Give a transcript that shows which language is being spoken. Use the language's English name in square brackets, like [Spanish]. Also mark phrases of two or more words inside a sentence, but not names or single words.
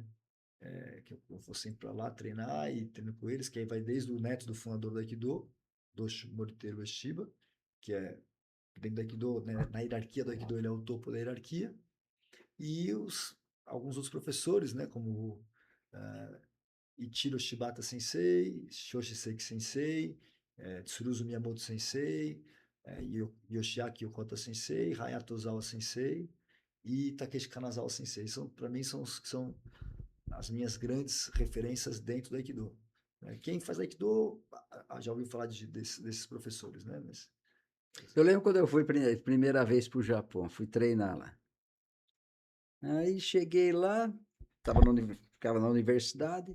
[Portuguese] Que eu vou sempre para lá treinar e treino com eles, que aí vai desde o neto do fundador do Aikido, Doshi Moriteru Ueshiba, que é dentro do Aikido, né, na hierarquia do Aikido, ele é o topo da hierarquia, e alguns outros professores, né, como uh, Ichiro Shibata Sensei, Shoshi Seiki Sensei, Tsuruzu Miyamoto Sensei, Yoshiaki Yokota Sensei, Hayato Ozawa Sensei e Takeshi Kanazawa Sensei. Para mim, são as minhas grandes referências dentro do Aikido. Quem faz Aikido já ouviu falar desses professores, né? Eu lembro quando eu fui primeira vez para o Japão, fui treinar lá. Aí cheguei lá, ficava na universidade.